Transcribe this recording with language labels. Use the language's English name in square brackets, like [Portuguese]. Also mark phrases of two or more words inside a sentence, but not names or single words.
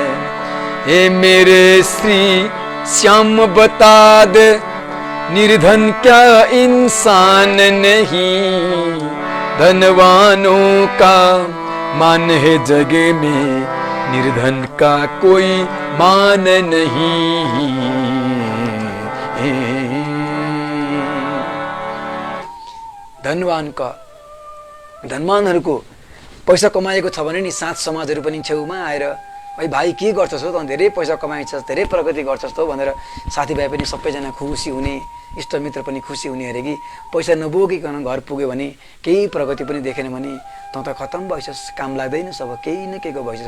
[Hindi] हे मेरे श्री श्याम बता दे, निर्धन क्या इंसान नहीं। धनवानों का मान है जग में, निर्धन का कोई मान नहीं। [Nepali] धनवानहरूको पैसा कमाएको छ भने नि साथ समाजहरू पनि छेउमा आएर भाइ के गर्छस् हो, त धेरै पैसा कमाइछस्, धेरै प्रगति गर्छस् त भनेर साथीभाइ पनि सबैजना खुसी हुने, इष्टमित्र पनि खुसी हुने अरे कि पैसा नबोकिकन घर पुग्यो भने केही प्रगति पनि देखेन भने त त खतम भइसस्, काम लाग्दैन, सब केही न केहीको भइसस्।